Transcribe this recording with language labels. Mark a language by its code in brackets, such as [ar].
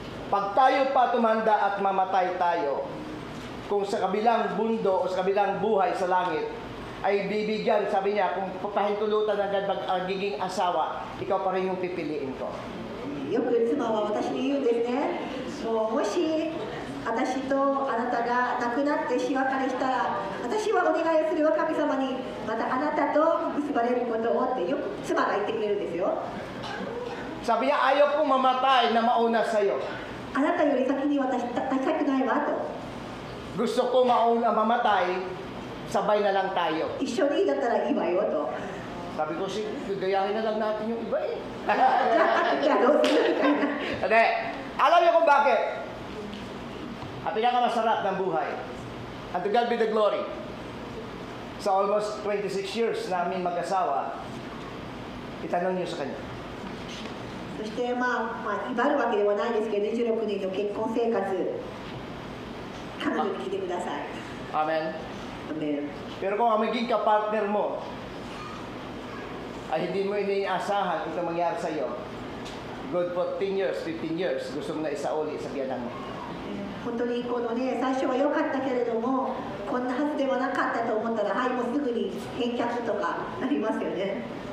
[tl] Pag tayo pa tumanda at mamatay tayo, kung sa kabilang mundo o sa kabilang buhay sa langit, ay bibigyan, sabi niya, kung papahintulutan agad magiging asawa, ikaw pa rin yung pipiliin ko. [ja] よく妻は私に言うんですね。もし私とあなたが亡くなって死別れしたら、私はお願いをするわ神様に、またあなたと結ばれることをってよく妻が言ってくれるんですよ。 [tl] Sabi niya, ayaw kong mamatay na mauna sa'yo. [ja] あなたより先に私たたくないわと。 [tl] Gusto ko mauna mamatay, sabay na lang tayo. [ja] 一緒にだったらいいわよと。 [tl] Sabi ko, gayahin na lang natin yung iba eh. [ja] じゃあどうするみたいな。 [tl] Hindi. Alam niyo kung bakit? At pinakamasarap ng buhay. [en] And to God be the glory. [tl] Sa almost 26 years namin mag-asawa, itanong niyo sa kanya. [ja] そしてまあ威張るわけではないですけど、26年の結婚生活、彼女に聞いてください。 [en] Amen? Amen. [tl] Pero kung ang maging kapartner mo, ay hindi mo iniasahan ito mangyari sa iyo, good for 10 years, 15 years, gusto mo na isauli sa biyanan mo. [ja] 本当にこのね、最初は良かったけれども、こんなはずではなかったと思ったら、はい、もうすぐに返却とかなりますよね。